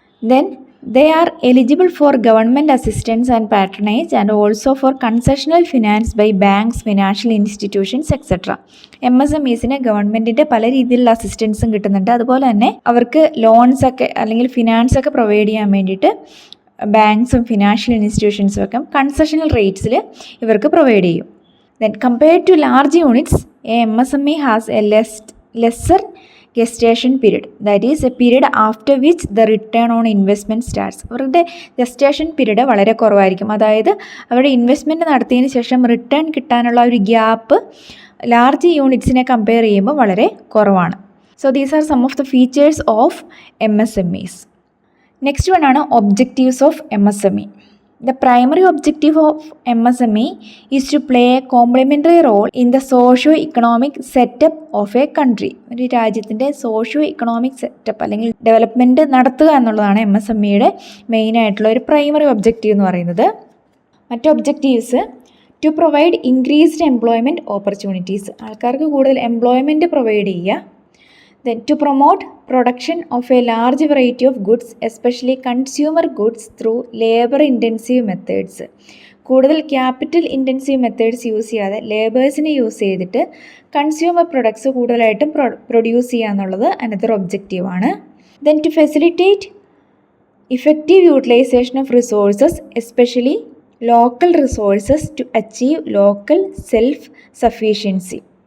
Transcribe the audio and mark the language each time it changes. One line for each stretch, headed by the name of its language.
English: Then they are eligible for government assistance and patronage and also for concessional finance by banks, financial institutions etcetera.
Malayalam: MSMEസിന് ഗവൺമെൻറ്റിൻ്റെ പല രീതിയിലുള്ള അസിസ്റ്റൻസും കിട്ടുന്നുണ്ട്. അതുപോലെ തന്നെ അവർക്ക് ലോൺസ് ഒക്കെ അല്ലെങ്കിൽ ഫിനാൻസ് ഒക്കെ പ്രൊവൈഡ് ചെയ്യാൻ വേണ്ടിയിട്ട് ബാങ്ക്സും ഫിനാൻഷ്യൽ ഇൻസ്റ്റിറ്റ്യൂഷൻസും ഒക്കെ കൺസെഷണൽ റേറ്റ്സിൽ ഇവർക്ക് പ്രൊവൈഡ് ചെയ്യും.
English: Then compared to large units, a MSME has a lesser gestation period. That is a period after which the return on investment starts.
Malayalam: അവരുടെ ഗസ്റ്റേഷൻ പീരീഡ് വളരെ കുറവായിരിക്കും. അതായത് അവരുടെ ഇൻവെസ്റ്റ്മെൻറ്റ് നടത്തിയതിന് ശേഷം റിട്ടേൺ കിട്ടാനുള്ള ഒരു ഗ്യാപ്പ് ലാർജ് യൂണിറ്റ്സിനെ കമ്പയർ ചെയ്യുമ്പോൾ വളരെ കുറവാണ്.
English: So these are some of the features of MSMEs. Next one ആണ് objectives of MSME. The primary objective of MSME is to play a complementary role in the socio-economic setup of a country.
Malayalam: ഒരു രാജ്യത്തിൻ്റെ socio economic setup അല്ലെങ്കിൽ development നടത്തുക എന്നുള്ളതാണ് MSMEയുടെ മെയിനായിട്ടുള്ള ഒരു primary objective എന്ന് പറയുന്നത്.
English: മറ്റ് objectives to provide increased employment opportunities,
Malayalam: ആൾക്കാർക്ക് കൂടുതൽ എംപ്ലോയ്മെൻറ്റ് പ്രൊവൈഡ് ചെയ്യുക.
English: Then to promote production of a large variety of goods, especially consumer goods through labor intensive methods.
Malayalam: കൂടുതൽ ക്യാപിറ്റൽ ഇൻറ്റൻസീവ് മെത്തേഡ്സ് യൂസ് ചെയ്യാതെ ലേബേഴ്സിനെ use ചെയ്തിട്ട് consumer products കൂടുതലായിട്ടും produce ചെയ്യുക എന്നുള്ളത് another ഒബ്ജക്റ്റീവാണ്.
English: Then to facilitate effective utilization of resources, especially local resources to achieve local self sufficiency.